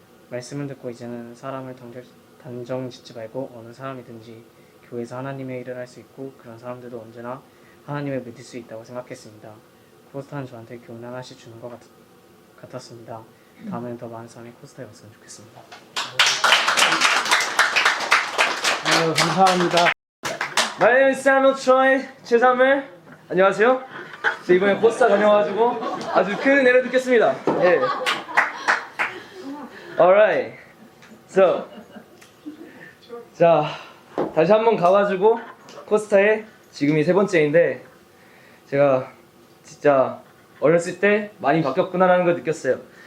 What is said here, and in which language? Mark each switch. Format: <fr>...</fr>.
<ko>말씀을 듣고 이제는 사람을 단정짓지 말고 어느 사람이든지 교회에서 하나님의 일을 할 수 있고, 그런 사람들도 언제나 하나님을 믿을 수 있다고 생각했습니다. 코스타는 저한테 교훈 하나씩 주는 것 같았습니다. 다음에는 더 많은 사람이 코스타에 왔으면 좋겠습니다. 감사합니다.</ko> <en>My name is Samuel Choi, 최삼일.</en> <ko>안녕하세요. 저 이번에 코스타 다녀와가지고 아주 큰 은혜를 듣겠습니다. 예.</ko> <en>Alright.</en> <ko>So, 자, 다시 한번 가가지고 코스타에 지금이 세 번째인데, 제가 진짜 어렸을 때 많이 바뀌었구나라는 걸 느꼈어요.</ko>